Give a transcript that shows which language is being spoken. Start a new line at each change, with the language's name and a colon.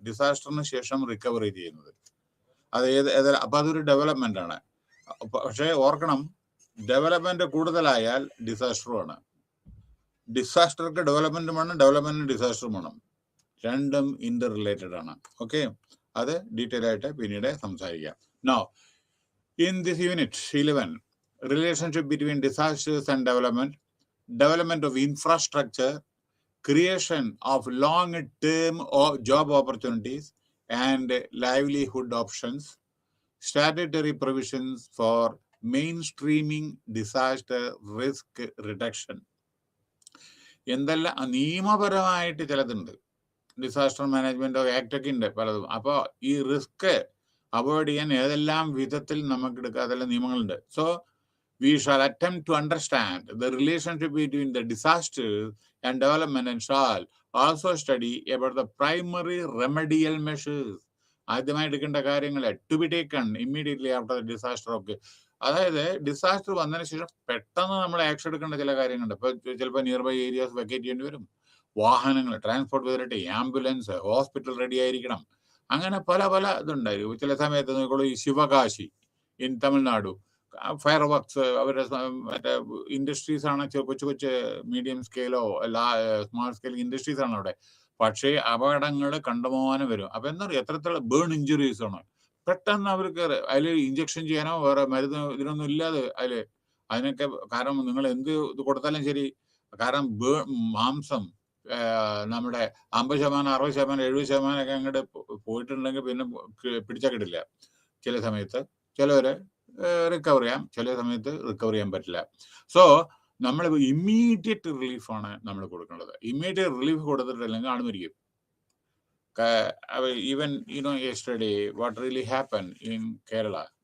Malayalam: ഡിസാസ്റ്ററിന് ശേഷം റിക്കവറി ചെയ്യുന്നത് അപ്പൊ അതൊരു ഡെവലപ്മെന്റ് ആണ്. പക്ഷെ ഓർക്കണം, ഡെവലപ്മെന്റ് കൂടുതലായാൽ ഡിസാസ്റ്ററുമാണ്. ഡിസാസ്റ്റർക്ക് ഡെവലപ്മെന്റും വേണം, ഡെവലപ്മെന്റിന് ഡിസാസ്റ്ററും വേണം. രണ്ടും ഇന്റർ റിലേറ്റഡ് ആണ്. ഓക്കെ, അത് ഡീറ്റെയിൽ ആയിട്ട് പിന്നീട് സംസാരിക്കാം.
English: Now in this unit 11, relationship between disasters and development of infrastructure, creation of long-term job opportunities and livelihood options, statutory provisions for mainstreaming disaster risk reduction.
Malayalam: എന്തെല്ലാം നിയമപരമായിട്ട് ചിലതുണ്ട്, ഡിസാസ്റ്റർ മാനേജ്മെന്റ് ആക്ട് ഒക്കെ ഉണ്ട് പലതും. അപ്പോൾ ഈ റിസ്ക് അവോയ്ഡ് ചെയ്യാൻ ഏതെല്ലാം വിധത്തിൽ നമുക്ക് എടുക്കുക, അതെല്ലാം നിയമങ്ങളുണ്ട്.
English: So we shall attempt to understand the relationship between the disasters and development, and shall also study about the primary remedial measures.
Malayalam: ആദ്യമായി എടുക്കേണ്ട കാര്യങ്ങൾ
English: to be taken immediately after the disaster.
Malayalam: ഒക്കെ അതായത് ഡിസാസ്റ്റർ വന്നതിന് ശേഷം പെട്ടെന്ന് നമ്മൾ ആക്ഷൻ എടുക്കേണ്ട ചില കാര്യങ്ങളുണ്ട്. ഇപ്പൊ ചിലപ്പോൾ നിയർ ബൈ ഏരിയാസ് വെക്കേറ്റ് ചെയ്യേണ്ടി വരും. വാഹനങ്ങൾ, transport facility, ambulance, hospital ready ആയിരിക്കണം. അങ്ങനെ പല പല ഇതുണ്ടായിരിക്കും. ചില സമയത്ത് നോക്കുള്ളൂ, ഈ Sivakasi in Tamil Nadu, fire works, അവരുടെ മറ്റേ ഇൻഡസ്ട്രീസ് ആണ്, കൊച്ചു കൊച്ചു മീഡിയം സ്കെയിലോ സ്മാൾ സ്കെയിൽ ഇൻഡസ്ട്രീസ് ആണ് അവിടെ. പക്ഷേ അപകടങ്ങൾ കണ്ടമാനം വരും. അപ്പൊ എന്താ പറയുക, എത്രത്തോളം ബേൺ ഇഞ്ചുറീസ് ആണ്. പെട്ടെന്ന് അവർക്ക് അതിൽ ഇഞ്ചക്ഷൻ ചെയ്യാനോ വേറെ മരുന്ന് ഇതിനൊന്നും ഇല്ലാതെ അതിനൊക്കെ. കാരണം നിങ്ങൾ എന്ത് ഇത് കൊടുത്താലും ശരി, കാരണം മാംസം, നമ്മുടെ 50%, 60%, 70% ഒക്കെ അങ്ങോട്ട് പോയിട്ടുണ്ടെങ്കിൽ പിന്നെ പിടിച്ചാൽ കിട്ടില്ല. ചില സമയത്ത് ചിലവരെ റിക്കവർ ചെയ്യാം, ചില സമയത്ത് റിക്കവർ ചെയ്യാൻ പറ്റില്ല. സോ നമ്മൾ ഇമ്മീഡിയറ്റ് റിലീഫാണ് നമ്മൾ കൊടുക്കേണ്ടത്. ഇമ്മീഡിയറ്റ് റിലീഫ് കൊടുത്തിട്ടില്ലെങ്കിൽ ആൾ മരിക്കും.
English: Even yesterday what really happened in Kerala.